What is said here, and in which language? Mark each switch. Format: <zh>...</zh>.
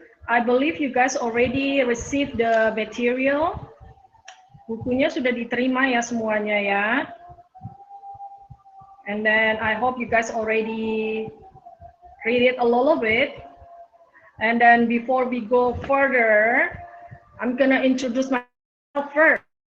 <en>I believe you guys already received the material.</en> <id>Bukunya sudah diterima ya semuanya ya.</id> <en>And then I hope you guys already read it a little bit. And then before we go further, I'm gonna introduce myself first.</en>